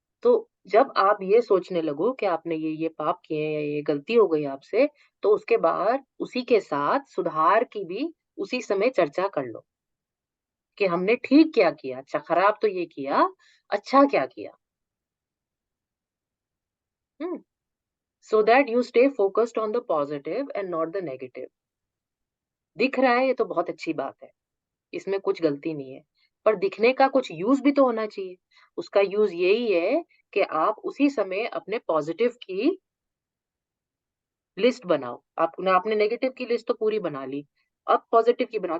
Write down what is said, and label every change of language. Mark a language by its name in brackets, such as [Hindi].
[Hindi] तो जब आप ये सोचने लगो कि आपने ये पाप किए हैं या ये गलती हो गई आपसे, तो उसके बाद उसी के साथ सुधार की भी उसी समय चर्चा कर लो कि हमने ठीक क्या किया, अच्छा खराब तो ये किया, अच्छा क्या किया। हम्म। [English] So that you stay focused on the positive and not the negative. [Hindi] दिख रहा है ये तो बहुत अच्छी बात है, इसमें कुछ गलती नहीं है, पर दिखने का कुछ यूज भी तो होना चाहिए। उसका यूज यही है कि आप उसी समय अपने पॉजिटिव की लिस्ट बनाओ। आपने आपने नेगेटिव की लिस्ट तो पूरी बना ली, अब पॉजिटिव की बनाओ।